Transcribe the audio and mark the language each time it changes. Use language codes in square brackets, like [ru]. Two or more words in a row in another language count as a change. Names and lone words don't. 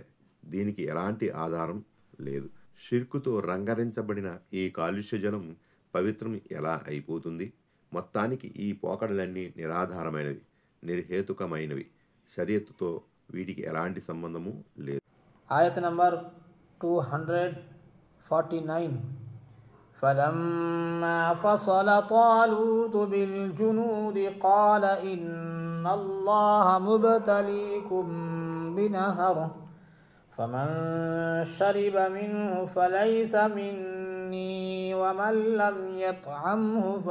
[te] దీనికి ఎలాంటి ఆధారం లేదు. షిర్కుతో రంగరించబడిన ఈ కాలుష్య జలం పవిత్రం ఎలా అయిపోతుంది? మొత్తానికి ఈ పోకడలన్నీ నిరాధారమైనవి, నిర్హేతుకమైనవి. షరియత్తుతో వీటికి ఎలాంటి సంబంధము లేదు. [ar] آية نمبر 249. فلما فصل طالوت بالجنود قال إن الله مبتليكم بنهر فمن شرب منه فليس مني ومن لم يطعمه